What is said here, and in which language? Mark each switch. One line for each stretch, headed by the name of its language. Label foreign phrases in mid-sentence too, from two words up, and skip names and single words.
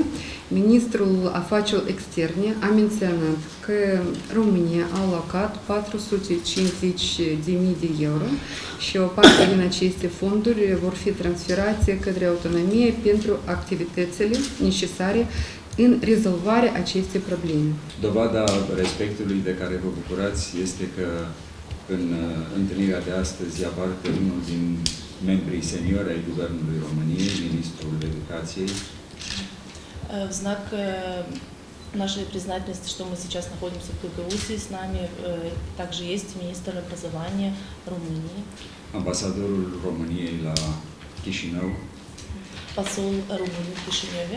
Romanian: Ministrul Afacerilor Externe a menționat că România a alocat 450.000 de euro și o parte din aceste fonduri vor fi transferate către autonomie pentru activitățile necesare în rezolvarea acestei probleme. Dovada respectului de care vă bucurați este că în întâlnirea de astăzi ia parte unul din membrii seniori ai Guvernului României, Ministrul Educației.
Russian: В знак нашей признательности, что мы сейчас находимся в Гагаузии, с нами также есть министр образования Румынии.
Romanian: Ambasadorul României la Chișinău.
Russian: Посол Румынии в Кишиневе.